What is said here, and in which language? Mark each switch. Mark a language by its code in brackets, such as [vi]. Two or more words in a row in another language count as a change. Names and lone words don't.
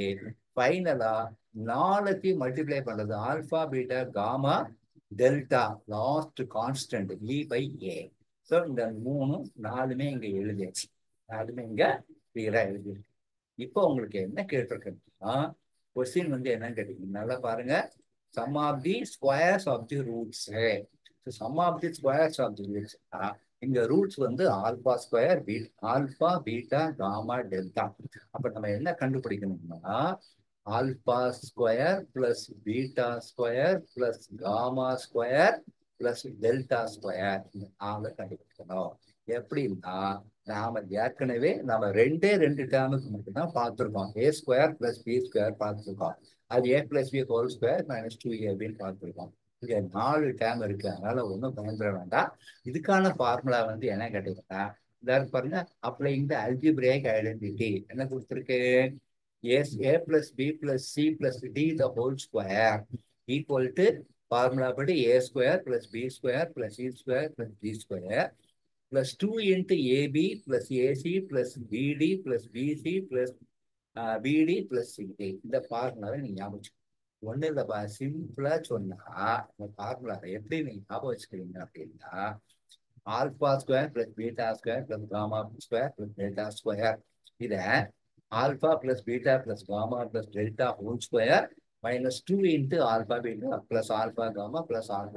[ta] ஃபைனலா 4த்தையும் மல்டிப்ளை பண்றது [en] alpha beta gamma delta, last constant e by a. [ta] ஸோ இந்த 3 4மே இங்க எழுதியாச்சு, 4மே இங்க கிளியரா எழுதியிருக்கு. இப்போ உங்களுக்கு என்ன கேட்டிருக்குன்னா கொஸ்டின் வந்து என்னன்னு கேட்டீங்க, நல்லா பாருங்க. [en] sum of the squares of the roots. sum of the squares of the roots, இங்க roots வந்து alpha square alpha beta gamma delta. [ta] அப்ப நம்ம என்ன கண்டுபிடிக்கணும்னா [en] alpha square plus beta square plus gamma square plus delta square [ta] நாம கண்டுபிடிக்கணும். எப்படின்னா நாம ரெண்டு டேர்முக்கு மட்டும்தான் பார்த்துருக்கோம். [en] a square plus b square [ta] பார்த்துருக்கோம். அது [en] a plus b whole square minus 2ab பார்த்துருக்கோம். [ta] இங்க 4 டேர்ம் இருக்கு, அதனால ஒன்றும் பயன்பட வேண்டாம். இதுக்கான ஃபார்முலா என்ன கேட்டீங்கன்னா, பாருங்க, [en] applying the algebraic identity [ta] என்ன கொடுத்துருக்கு? [en] a plus b plus c plus d the whole square equal to formula படி a square plus b square plus c square plus d square plus 2 into ab plus ac plus bd plus bc plus bd plus cd. [ta] இந்த ஃபார்முலாவை நீங்க ஞாபகம் ஒண்ணு இல்லப்பா, சிம்பிளா சொன்னா இந்த ஃபார்முலா எப்படி நீங்க ஞாபகம் வச்சுக்கிறீங்க அப்படின்னா, [en] alpha square plus beta square plus gamma square plus delta square. இத alpha plus beta plus gamma plus delta whole square minus 2 into alpha beta plus alpha gamma plus alpha.